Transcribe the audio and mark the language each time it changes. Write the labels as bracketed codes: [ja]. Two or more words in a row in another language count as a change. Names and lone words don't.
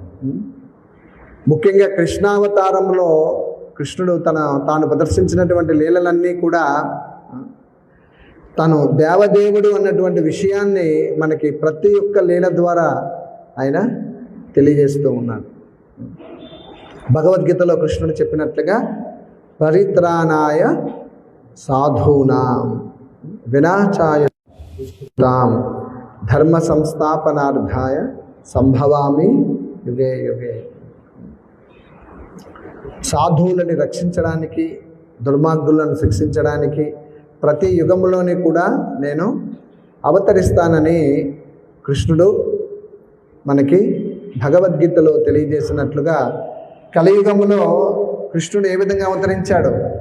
[te] ముఖ్యంగా కృష్ణావతారంలో కృష్ణుడు తాను ప్రదర్శించినటువంటి లీలలన్నీ కూడా తను దేవదేవుడు అన్నటువంటి విషయాన్ని మనకి ప్రతి ఒక్క లీల ద్వారా ఆయన తెలియజేస్తూ ఉన్నాడు. [sa] భగవద్గీతలో కృష్ణుడు చెప్పినట్లుగా పరిత్రాణాయ సాధూనాం వినాశాయ ధర్మ సంస్థాపనార్థాయ సంభవామి యుగే యుగే. [te] సాధువులని రక్షించడానికి, దుర్మార్గులను శిక్షించడానికి ప్రతి యుగంలోని కూడా నేను అవతరిస్తానని కృష్ణుడు మనకి భగవద్గీతలో తెలియజేసినట్లుగా కలియుగములో కృష్ణుడు ఏ విధంగా అవతరించాడు?